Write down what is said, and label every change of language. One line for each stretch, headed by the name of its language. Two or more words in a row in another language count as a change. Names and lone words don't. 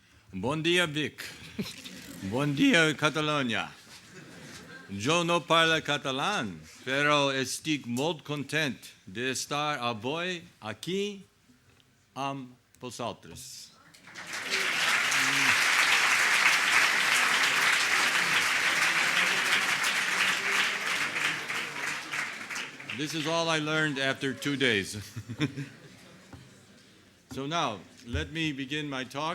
Catalan: Bon dia, Vic. Bon dia, Catalunya. Jo no parlo catalán, pero estic molt content d'estar avui aquí amb vosaltres.
English: This is all I learned after 2 days. So now, let me begin my talk.